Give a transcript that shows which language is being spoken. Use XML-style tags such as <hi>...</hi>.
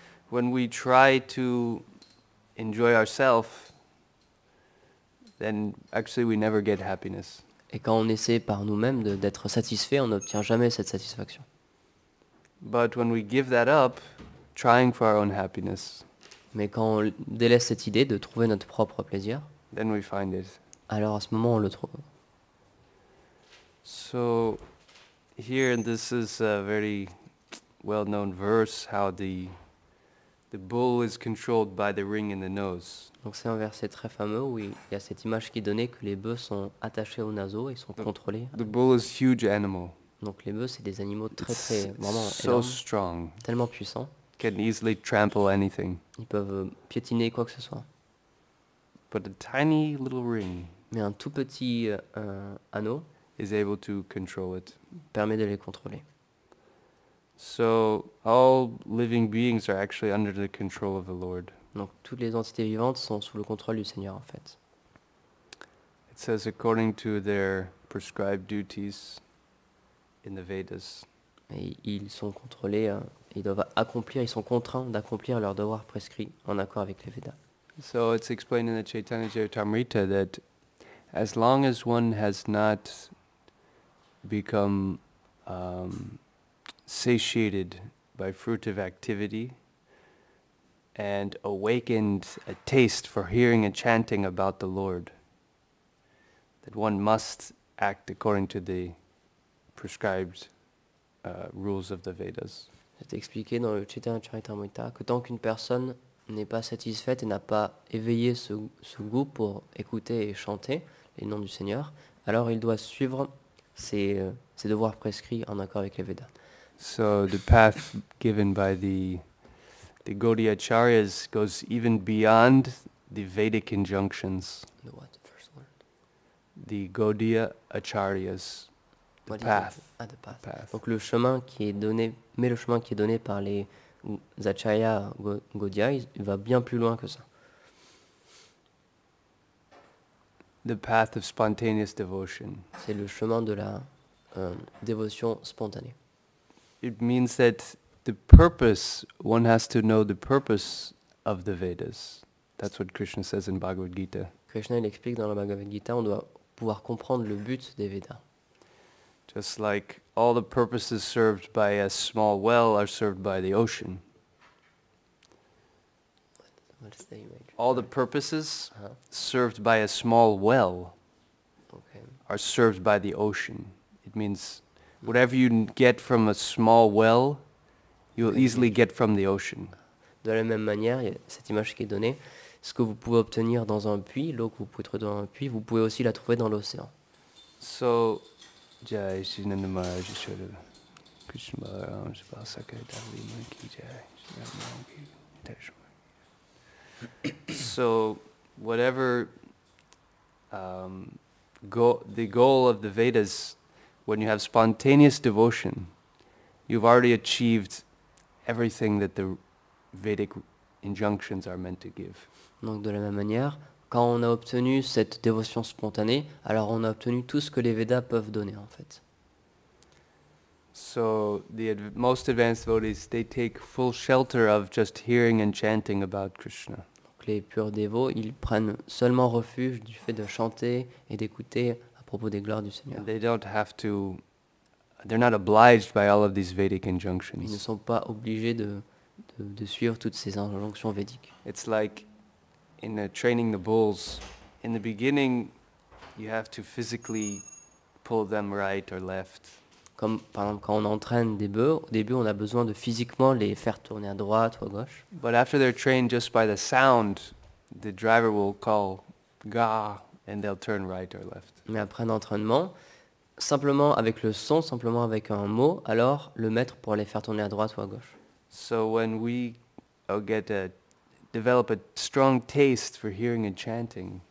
<en>When we try to enjoy ourselves, then actually we never get happiness.</en> <fr>Et quand on essaie par nous-mêmes d'être satisfait, on n'obtient jamais cette satisfaction.</fr> <en>But when we give that up, trying for our own happiness,</en> <fr>mais quand on délaisse cette idée de trouver notre propre plaisir,</fr> <en>then we find it.</en> <fr>Alors à ce moment on le trouve.</fr> <en>So here, this is a very well-known verse, how the bull is controlled by the ring in the nose.</en> <fr>Donc c'est un verset très fameux où il y a cette image qui est donnée que les bœufs sont attachés au naseau et sont contrôlés.</fr> <en>The bull is huge animal.</en> <fr>Donc les bœufs c'est des animaux très vraiment</fr> <en>so</en> <fr>énormes,</fr> <en>strong.</en> <fr>Tellement puissants.</fr> <en>Can easily trample anything.</en> <fr>Ils peuvent piétiner quoi que ce soit.</fr> <en>But a tiny little ring,</en> <fr>mais un tout petit anneau,</fr> <en>is able to control it.</en> <fr>Permet de les contrôler.</fr> <en>So all living beings are actually under the control of the Lord.</en> <fr>Donc toutes les entités vivantes sont sous le contrôle du Seigneur en fait.</fr> <en>It says according to their prescribed duties in the Vedas.</en> <fr>Et ils sont contrôlés, ils doivent accomplir, ils sont contraints d'accomplir leurs devoirs prescrits en accord avec les Védas.</fr> <en>So it's explained in the Chaitanya Charitamrita that as long as one has not become satiated by fruitive activity and awakened a taste for hearing and chanting about the Lord, that one must act according to the prescribed rules of the Vedas.</en> <fr>C'est expliqué dans le Chaitanya Charitamrita que tant qu'une personne n'est pas satisfaite et n'a pas éveillé ce goût pour écouter et chanter les noms du Seigneur, alors il doit suivre ses devoirs prescrits en accord avec les Védas.</fr> <en>So the path given by the Gaudiya Acharyas goes even beyond the Vedic injunctions. The what? The first word? The Gaudiya Acharyas, the What is path. it? Ah, the path. Path.</en> <fr>Donc le chemin qui est donné, mais le chemin qui est donné par les Acharya Gaudiya, il va bien plus loin que ça.</fr> <en>The path of spontaneous devotion.</en> <fr>C'est le chemin de la dévotion spontanée.</fr> <en>It means that the purpose, one has to know the purpose of the Vedas. That's what Krishna says in Bhagavad Gita.</en> <fr>Krishna il explique dans la Bhagavad Gita, on doit pouvoir comprendre le but des Védas.</fr> <en>Just like all the purposes served by a small well are served by the ocean. What's the image? All the purposes Uh-huh. served by a small well Okay. are served by the ocean. It means whatever you get from a small well, you'll easily get from the ocean.</en> <fr>De la même manière, il y a cette image qui est donnée, ce que vous pouvez obtenir dans un puits, l'eau que vous pouvez trouver dans un puits, vous pouvez aussi la trouver dans l'océan.</fr> <en>So, Jai Shri Nanda Maharaj Yashoda Krishna Balaram Sabasaka Dali Maki Jai Shri Nanda Maharaj. So, whatever the goal of the Vedas, when you have spontaneous devotion, you've already achieved everything that the Vedic injunctions are meant to give.</en> <fr>Donc de la même manière, quand on a obtenu cette dévotion spontanée, alors on a obtenu tout ce que les Védas peuvent donner en fait.</fr> <en>So the most advanced devotees, they take full shelter of just hearing and chanting about Krishna.</en> <fr>Donc les purs dévots, ils prennent seulement refuge du fait de chanter et d'écouter à propos des gloires du Seigneur.</fr> <en>And they don't have to, they're not obliged by all of these Vedic</en> <fr>Ils ne</fr> <en>injunctions.</en> <fr>sont pas obligés de suivre toutes ces injonctions védiques.</fr> <en>It's like in training the bulls, in the beginning, you have to physically pull them right or left.</en> <fr>Comme par exemple quand on entraîne des bœufs, au début on a besoin de physiquement les faire tourner à droite ou à gauche.</fr> <en>But after they're trained just by the sound, the driver will call ga and they'll turn right or left.</en> <fr>Mais après un entraînement, simplement avec le son, simplement avec un mot, alors le maître pourra les faire tourner à droite ou à gauche.</fr> <en>So when we develop a strong taste for hearing and chanting,</en>